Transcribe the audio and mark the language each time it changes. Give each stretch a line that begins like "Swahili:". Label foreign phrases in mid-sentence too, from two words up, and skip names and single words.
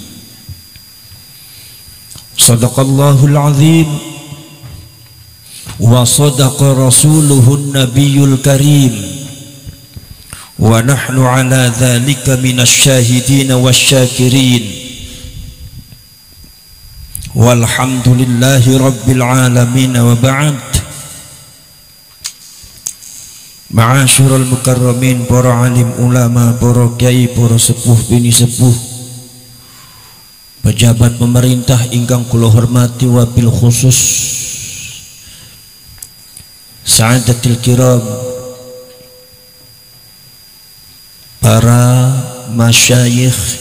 Arabic: صدق الله العظيم وصدق رسوله النبي الكريم ونحن على ذلك من الشاهدين والشاكرين والحمد لله رب العالمين وبعد. معاشر المكرمين,
Javanese: para alim ulama, para kiai, para sepuh bini sepuh, pejabat pemerintah ingkang kula hormati,
Arabic: وبالخصوص سعادات الكرام,
Javanese: para masyayikh